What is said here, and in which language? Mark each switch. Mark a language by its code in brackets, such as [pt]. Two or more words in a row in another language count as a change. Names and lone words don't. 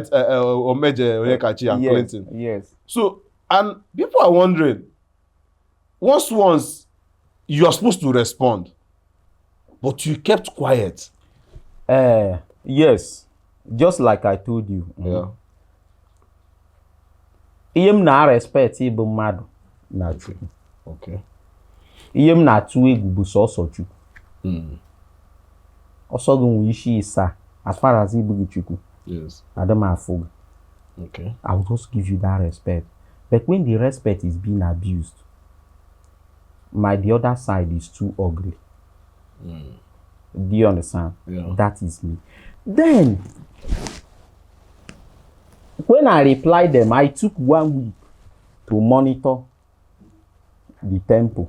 [en] Omeje Kachi and Clinton. Yes. So, and people are wondering, once you are supposed to respond, but you kept quiet. Yes, just like I told you. Yeah. [ig] Iyem na respect ibu mmadụ na Chukwu. [en] Okay. [ig] Iyem na atụ egwu bụ sọsọ Chukwu. Ọsọ gị nwe isi ịsa [en] as far as [ig] ibu gị Chukwu. [en] Yes. [ig] Adam afụ. [en] Okay. I will just give you that respect. But when the respect is being abused, the other side is too ugly. Do you understand? Yeah. That is me. Then, when I replied them, I took 1 week to monitor the tempo.